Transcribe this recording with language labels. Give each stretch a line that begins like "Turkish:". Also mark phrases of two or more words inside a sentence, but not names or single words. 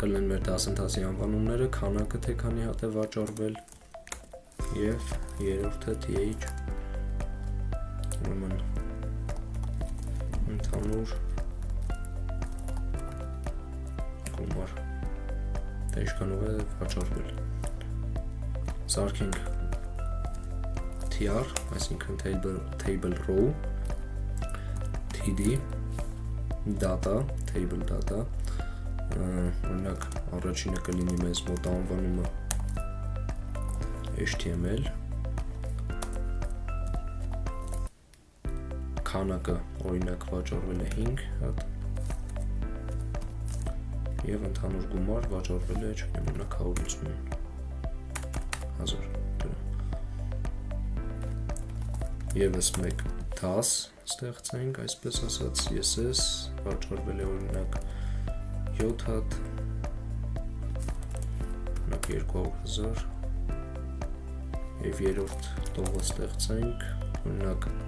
Armenian: կլինեն մեր դասընթացի անվանումները, քանակը թե քանի հատ է վաճառվել, եւ երրորդը th ուրեմն ընդհանուր գումար թե ինչքանով է վաճառվել։ Սարքենք tr, այսինքն
English: table row, td data, table data,
Armenian: օրինակ առաջինը կլինի մեզ մոտ անվանումը HTML, քանակը օրինակ վաճառվել է 5 հատ եւ ընդհանուր գումար վաճառվել է, չգիտեմ, օրինակ 150,000։ Եվս մեկ դաս ստեղծենք, այսպես ասած, CSS վաճառվել է օրինակ 7 հատ, օրինակ 200,000 եւ երրորդ տողը ստեղծենք, օրինակ